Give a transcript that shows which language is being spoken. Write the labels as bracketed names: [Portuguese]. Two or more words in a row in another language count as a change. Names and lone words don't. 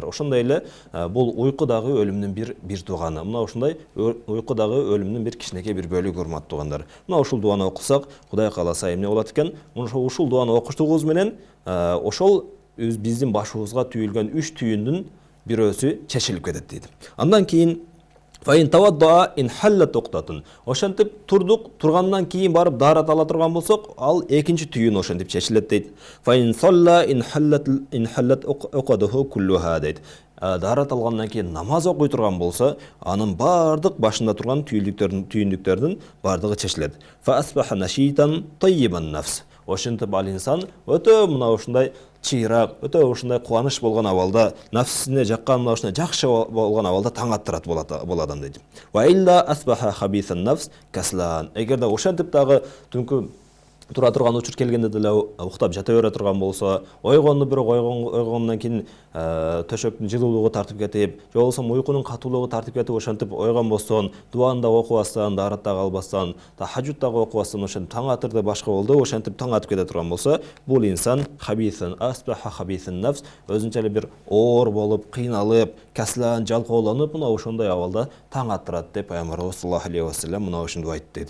[Kyrgyz] Ошондой эле бул уйкудагы өлүмдүн бир туганы. Мына ушундай уйкудагы өлүмдүн бир кичинекей бир бөлүгү, урматтуу туугандар. Мына ушул дуаны окусак, Кудай кааласа эмне болот экен? Ушул дуаны окуштугубуз менен ошол биздин башыбызга түйүлгөн 3 түйүндүн бирөөсү чечилип кетет дейт. Андан кийин [Arabic] فإن توضأ انحلت عقدة. [Kyrgyz] Ошентип турдук, тургандан кийин барып даарат ала турган болсок, ал экинчи түйүн ошентип чечилет дейт. [Arabic] فإن صلى انحلت عقده كلها дейт. [Kyrgyz] Даарат алгандан кийин намаз окуй турган болсо, анын бардык башында турган түйүндүктөрдүн бардыгы чечилет. [Arabic] فأصبح نشيطا طيب النفس. [Kyrgyz] Ошентип ал инсан өтө мына ушундай чыйрак, өтө ушундай кубаныч болгон абалда, нафсине жаккан мына ушундай жакшы болгон абалда таң аттырат бул адам дейт. [Arabic] وإلا أصبح خبيث النفس كسلان. [Kyrgyz] Эгерде ошентип дагы түнкү тура турган учур келгенде деле уктап жата бере турган болсо, ойгондон кийин төшөктүн жылуулугу тартып кетип, же болбосо уйкунун катуулугу тартып кетип, ошентип ойгонбостон, дуаны да окубастан, даарат да албастан, тахажжуд да окубастан, ошентип таң атырды башка болду, ошентип таң атып кете турган болсо, бул инсан [Arabic] خبيثا أصبح خبيث النفس, [Kyrgyz] өзүнчө эле бир оор болуп, кыйналып, каслан, жалкоолонуп, мына ошондой абалда таң аттырат деп Пайгамбарыбыз [Arabic] صلى الله عليه وسلم [Kyrgyz] мына ушуну айтты дейт.